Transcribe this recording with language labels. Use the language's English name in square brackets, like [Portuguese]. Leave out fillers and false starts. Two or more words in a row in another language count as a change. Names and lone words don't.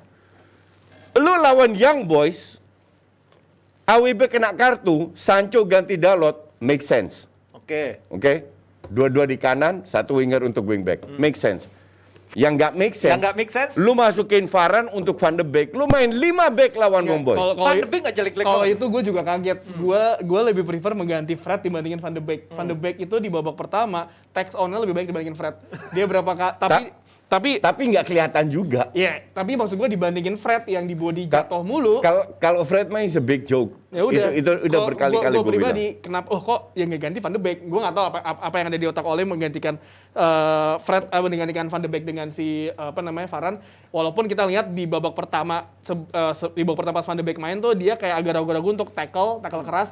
[Indonesian] Lu lawan Young Boys, AWB kena kartu, Sancho ganti Dalot, [English] make sense. [Indonesian] Oke? Dua-dua di kanan, 1 winger untuk wingback. [English] Make sense. [Indonesian] Yang nggak [English] make sense, [Indonesian] lu masukin Varane untuk Van de Beek. Lu main 5 back lawan Momboy. Van de Beek nggak jelek-jelek. Kalau itu gue juga kaget. Gue lebih prefer mengganti Fred dibandingin Van de Beek. Van de Beek itu di babak pertama, tax on-nya lebih baik dibandingin Fred. Dia berapa kali, tapi nggak kelihatan juga. Iya, tapi maksud gue dibandingin Fred yang di body jatuh mulu. Kalau Fred main [English] is a big joke. [Indonesian] Ya udah. Itu udah berkali-kali gue bilang. Pribadi, kenapa? Kok yang ganti Van de Beek? Gue nggak tahu apa yang ada di otak Ole menggantikan Fred, menggantikan Van de Beek dengan si Varane. Walaupun kita lihat di babak pertama, di babak pertama pas Van de Beek main tuh dia kayak agak ragu-ragu untuk tackle keras.